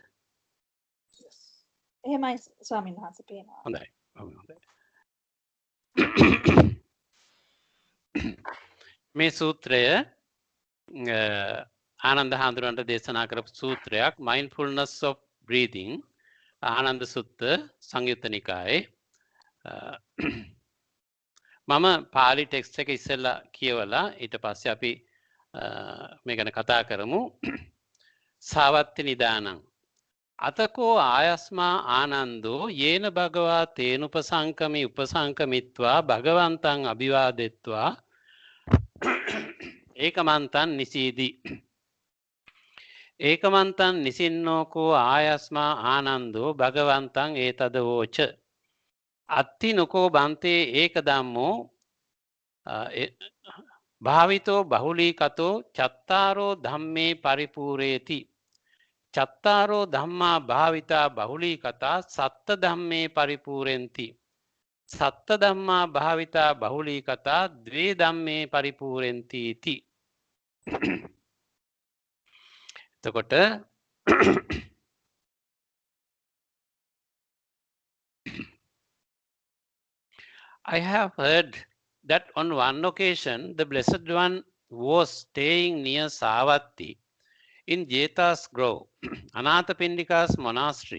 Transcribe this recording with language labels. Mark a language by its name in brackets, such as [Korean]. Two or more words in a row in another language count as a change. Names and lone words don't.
[Sinhala] එහෙමයි ස්වාමීන් වහන්සේ පේනවා. හොඳයි. හොඳයි. මේ සූත්‍රය ආනන්ද හාමුදුරන්ට දේශනා කරපු සූත්‍රයක්, [English] mindfulness of breathing, [Sinhala] ආනන්ද සුත්ත සංයුත්ත නිකායේ. මම පාලි ටෙක්ස්ට් එක ඉස්සෙල්ලා කියවලා ඊට පස්සේ අපි මේ ගැන කතා කරමු. [Pali] සාවත්ති නිදානං අතකෝ ආයස්මා ආනන්දෝ යේන භගවා තේනුපසංකමි උපසංකමිත්වා භගවන්තං අභිවාදෙත්වා ඒකමන්තං නිසීදි. ඒකමන්තං නිසින්නෝකෝ ආයස්මා ආනන්දෝ භගවන්තං ඒතද වෝච. අත්ති නොකෝ බන්තේ ඒක ධම්මෝ භාවිතෝ බහුලී කතෝ චත්තාරෝ ධම්මේ පරිපූරේති. චත්තාරෝ ධම්මා භාවිතා බහුලී කතා සත්ත ධම්මේ පරිපූරෙන්ති. සත්ත ධම්මා භාවිතා බහුලී කතා ද්වේ ධම්මේ පරිපූරෙන්ති ඉති. [English] එතකොට I have heard that on one occasion the Blessed One was staying near Savatthi in Jeta's Grove, Anathapindika's monastery.